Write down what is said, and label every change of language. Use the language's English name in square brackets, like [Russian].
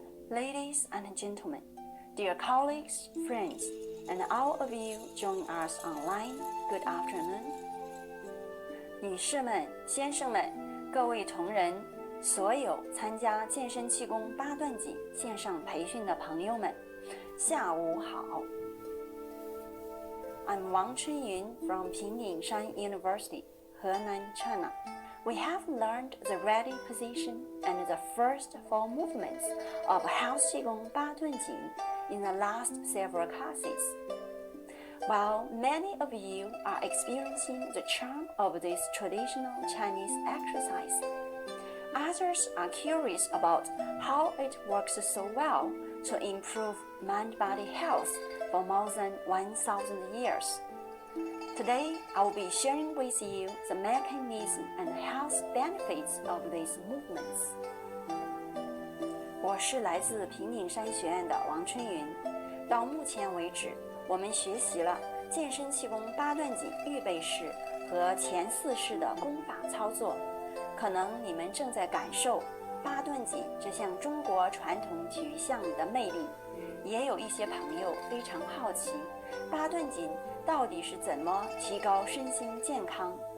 [English] Ladies and gentlemen, dear colleagues, friends, and all of you joining us online, good afternoon. [Chinese] 女士们、先生们，各位同仁，所有参加健身气功八段锦线上培训的朋友们，下午好。 [English] I'm Wang CHUNYUN from Pinyingshan University, Henan, China. We have learned the ready position and the first four movements of Health Qigong Baduanjin in the last several classes. While many of you are experiencing the charm of this traditional Chinese exercise, others are curious about how it works so well to improve mind-body health for more than 1,000 years. Today, I will be sharing with you the mechanism and health benefits of these movements. [Chinese] 我是来自平顶山学院的王春云。到目前为止，我们学习了健身气功八段锦预备式和前四式的功法操作。可能你们正在感受八段锦这项中国传统体育项目的魅力，也有一些朋友非常好奇，八段锦到底是怎么提高身心健康？